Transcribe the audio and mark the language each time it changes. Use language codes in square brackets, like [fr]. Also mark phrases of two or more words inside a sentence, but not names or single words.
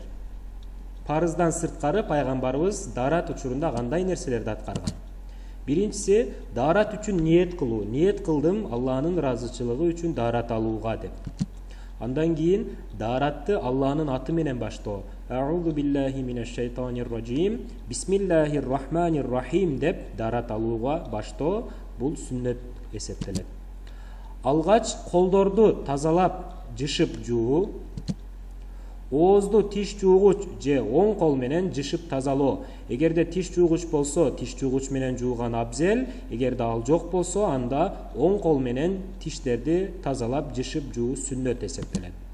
[ky] Парыздан сырткары пайгамбарыбыз даарат учурунда кандай нерселерди аткарган? Birincisi daarат үчүн ниет кылуу. Ниет кылдым Алланын ыраазычылыгы үчүн daarat алууга деп. Андан кийин daaratты Алланын аты менен баштоо. [ar] أعوذ بالله من الشيطان الرجيم. بسم الله الرحمن الرحيم [ky] деп daarat алууга баштоо бул сүннөт эсептелет. Алгач колдорду тазалап жышып жуу, оозду тиш жуугуч же оң кол менен жышып тазалоо. Эгерде тиш жуугуч болсо, тиш жуугуч менен жууган абзел, эгерде ал жок болсо, анда оң кол менен тиштерди тазалап жышып жуу сүннөт эсептелет.